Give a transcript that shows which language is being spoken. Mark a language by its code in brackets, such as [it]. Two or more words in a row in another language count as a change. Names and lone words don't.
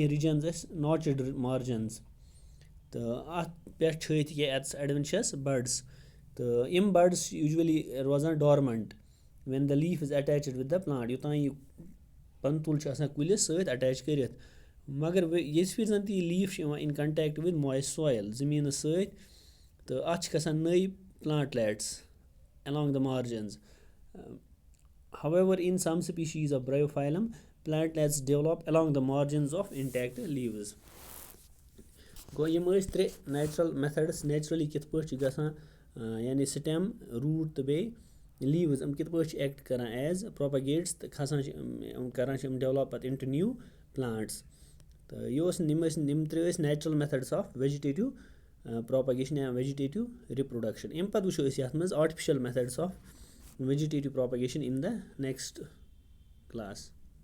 [ks] کینٛہہ رِجنز اَسہِ [en] notched margins [ks] تہٕ اَتھ پٮ۪ٹھ چھِ ہٲیِتھ کہِ [en] its adventitious buds [ks] تہٕ یِم بڈس چھِ یوٗجؤلی روزان [en] dormant when the leaf is attached with the plant [ks] یوٚتام یہِ پَنہٕ چھُ آسان کُلِس سۭتۍ اٹیچ کٔرِتھ مگر یِژھ پھِرِ زَن تہِ یہِ لیٖف چھِ یِوان [en] in contact with moist soil [ks] زٔمیٖنَس سۭتۍ تہٕ اَتھ چھِ گژھان نٔے پلانٹلیٹٕس [en] along the margins. However, in some species of bryophyllum, plantlets develop along the margins of intact leaves. [ks] گوٚو یِم ٲسۍ ترٛےٚ [en] natural methods [ks] نیچرلی کِتھ پٲٹھۍ چھِ گژھان یعنی [en] stem root [ks] تہٕ بیٚیہِ لیٖوٕز یِم کِتھ پٲٹھۍ چھِ ایکٹ کران [en] as propagates [ks] تہٕ کھسان چھِ کران چھِ یِم ڈیولپ پتہٕ [en] into new plants [ks] تہٕ یِم ترٛےٚ ٲسۍ [en] natural methods of vegetative propagation [ks] یا [en] vegetative reproduction [ks] اَمہِ پتہٕ وٕچھو أسۍ یَتھ منٛز [en] artificial methods of vegetative propagation in the next class.